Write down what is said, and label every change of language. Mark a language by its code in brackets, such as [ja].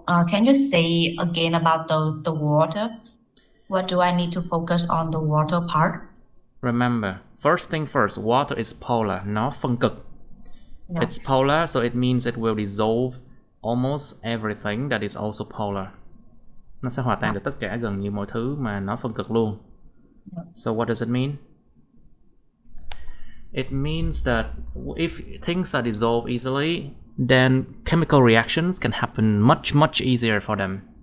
[en] Can you say again about the water? What do I need to focus on the water part? Remember, first thing first, water is polar, [vi] nó phân cực. [en] Yeah. It's polar, so it means it will dissolve almost everything that is also polar. [vi] Nó sẽ hòa tan được tất cả gần như mọi thứ mà nó phân cực luôn. [en] So what does it mean? It means that if things are dissolved easily, then chemical reactions can happen much easier for them.